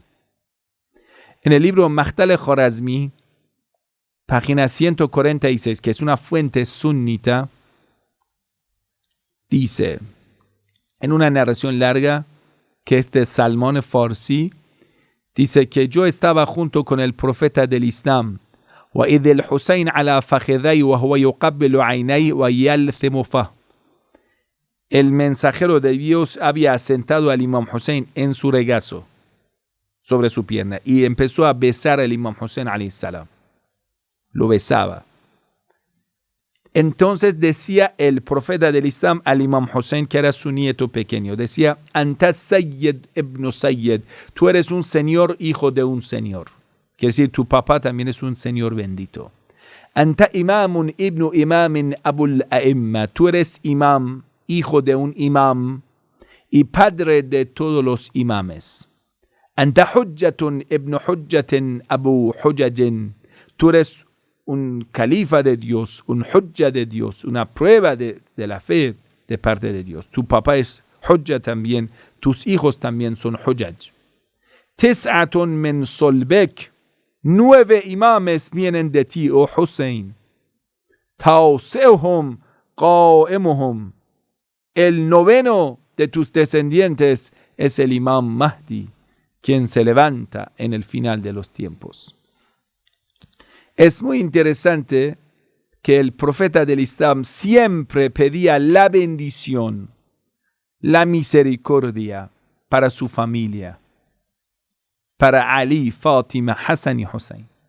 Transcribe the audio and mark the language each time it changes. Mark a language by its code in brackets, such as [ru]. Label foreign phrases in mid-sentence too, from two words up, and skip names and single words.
[es] En el libro Maqtal Khwarazmi, página 146, que es una fuente sunnita, dice, en una narración larga, que es de Salmón Farsi, dice que yo estaba junto con el profeta del Islam, [ar] وإذ الحسين على فخذي وهو يقبل عينيه ويلثم فاه. [es] El mensajero de Dios había sentado al Imam Hussein en su regazo, sobre su pierna, y empezó a besar al Imam Hussein [ar] عليه السلام. [es] Lo besaba. Entonces decía el profeta del Islam al Imam Hussein, que era su nieto pequeño, decía, [ar] أنت سيد ابن سيد, [es] tú eres un señor, hijo de un señor. Quiere decir, tu papá también es un señor bendito. [ar] أنت إمام ابن إمام أبو الأئمة, [es] tú eres imam, hijo de un imam y padre de todos los imames. [ar] أنت حجة ابن حجة أبو حجج, [es] tú eres un califa de Dios, un hujja de Dios, una prueba de la fe de parte de Dios. Tu papá es hujja también, tus hijos también son hujjaj. [ar] تسعة من صلبك, [es] 9 imames vienen de ti, oh Hussein. [ar] تاسعهم قائمهم. [es] El 9º de tus descendientes es el Imam Mahdi, quien se levanta en el final de los tiempos. Es muy interesante que el profeta del Islam siempre pedía la bendición, la misericordia para su familia, para Ali, Fátima, Hassan y Hussein.